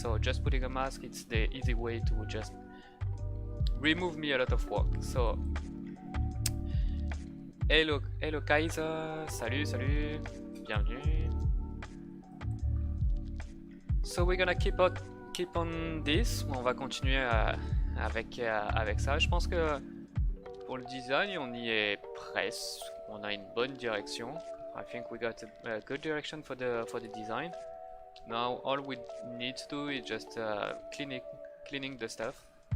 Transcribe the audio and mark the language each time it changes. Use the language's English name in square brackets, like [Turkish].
[English] So just putting a mask, it's the easy way to just remove me a lot of work. So hello Kaiser, [French] salut, bienvenue. [English] So we're gonna keep on this. [French] On va continuer avec ça. Je pense que pour le design, on y est presque. On a une bonne direction. [English] I think we got a good direction for the design. Now all we need to do is just cleaning the stuff.